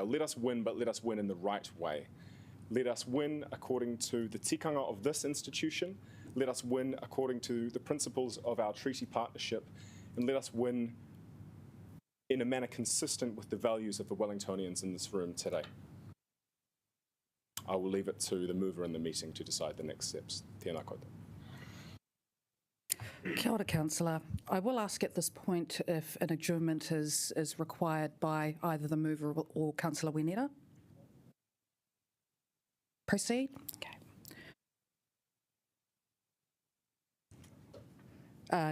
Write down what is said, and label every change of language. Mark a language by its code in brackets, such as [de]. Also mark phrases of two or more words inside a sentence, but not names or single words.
[en] Let us win, but let us win in the right way. Let us win according to the tikanga of this institution. Let us win according to the principles of our treaty partnership. And let us win in a manner consistent with the values of the Wellingtonians in this room today. I will leave it to the mover in the meeting to decide the next steps. [mi] Tēnā koutou. Kia ora, [en] Councillor. I will ask at this point if an adjournment is required by either the mover or Councillor Whiringa-ā. Proceed. Okay.